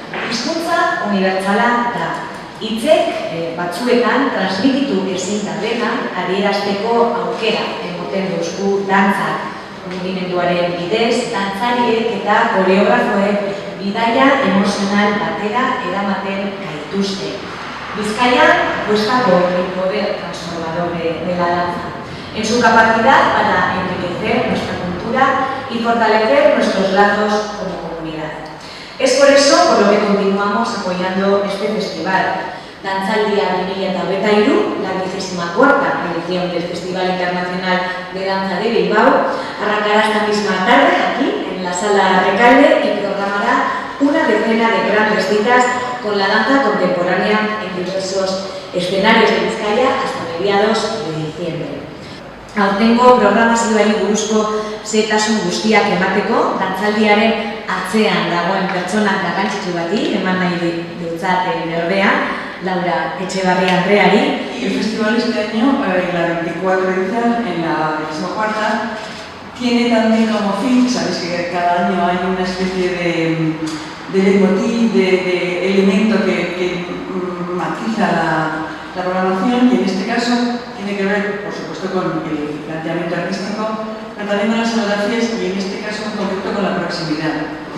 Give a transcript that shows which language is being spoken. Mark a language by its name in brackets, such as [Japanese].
[Basque] Hizkuntza unibertsala da. Hitzek batzuetan transmititu ezin dena adierazteko aukera ematen duzku dantzak. Mugimenduaren bidez, dantzariek eta koreografoek bidaia emozional batera eramaten gaituzte. [Spanish] Bizkaia apuesta por el poder transformador de la danza, en su capacidad para enriquecer nuestra cultura y fortalecer nuestros lazos como comunidad. Es por eso por lo que continuamos apoyando este festival. Dantzaldia 2023, la 24ª edición del Festival Internacional de Danza de Bilbao, arrancará esta misma tarde aquí en la Sala Recalde y programará una decena de grandes citas con la danza contemporánea en diversos escenarios de Bizkaia hasta mediados de diciembre. [Basque] Aurtengo programazioari buruzko zehetasun guztiak emateko, dantzaldiaren atzean dagoen pertsona garrantzitsu bati eman nahi dutzat berbea, Laura Etxebarria Andreari. [Spanish] El festival este año, la 24 edición, en la 24ª, tiene también como fin, sabes que cada año hay una especie de leitmotiv, de elemento que matiza la programación, y en este caso tiene que ver, por supuesto, con el planteamiento artístico, pero también con las escenografías y en este caso en concreto con la proximidad.